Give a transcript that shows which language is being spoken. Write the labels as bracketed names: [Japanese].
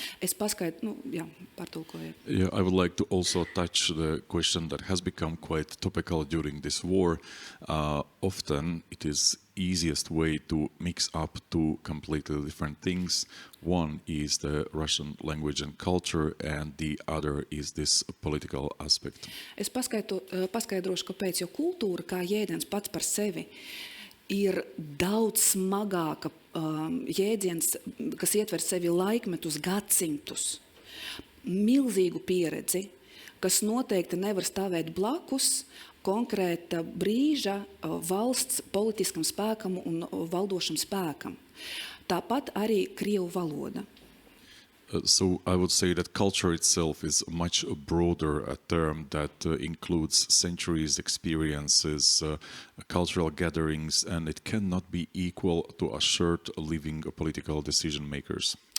[Latvian] Es paskaidrošu, pārtulkoju. [English] Yeah, I would like to also touch the question that has become quite topical during this war. Often it is easiest way to mix up two completely different things. One is the Russian language and culture, and the other is this political aspect. [Latvian] Es paskaidrošu, kāpēc, jo kultūra kā jēdziens pats par sevi ir daudz smagāka jēdziens, kas ietver sevi laikmetus, gadsimtus, milzīgu pieredzi, kas noteikti nevar stāvēt blakus konkrēta brīža valsts politiskam spēkam un valdošam spēkam. Tāpat arī Krievu valoda. [English] So I would say that culture itself is a much broader term that includes centuries, experiences, cultural gatherings, and it cannot be equal to a short living political decision makers.